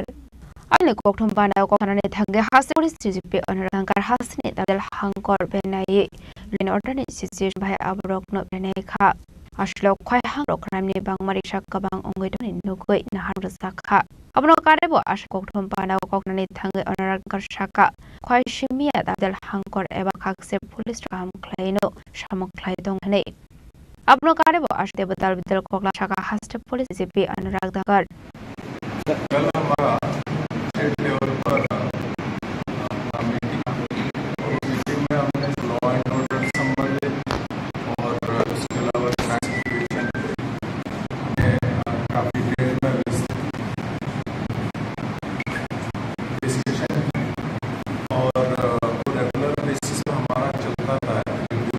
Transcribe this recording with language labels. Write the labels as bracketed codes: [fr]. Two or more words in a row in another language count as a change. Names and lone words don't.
[trp] Ani kokthum panda kokana thangge haste police CJP Anurag Thakar hasni dalal hangkor benai lin order situation bhai abrok no benai kha aslo khoi hang rokram ni bangmari shakka bang ongoi don nugoi nahar sakha abno karebo as kokthum panda kokna thangge Anurag Thakar shaka khoi shimia dalal hangkor eba khakse police kam khlaino samok khlai dong nei abno karebo as debatar bidal kokla shaka haste police CJP Anurag Thakar [hi] कल हमारा [en] state level [hi] पर मीटिंग हुई और मीटिंग में हमने [en] law and order [hi] संबंधित और उसके अलावा [en] crime situation [hi] हमने काफ़ी देर में डिस्कशन और [en] regular basis [hi] पर हमारा चलता था रिव्यू।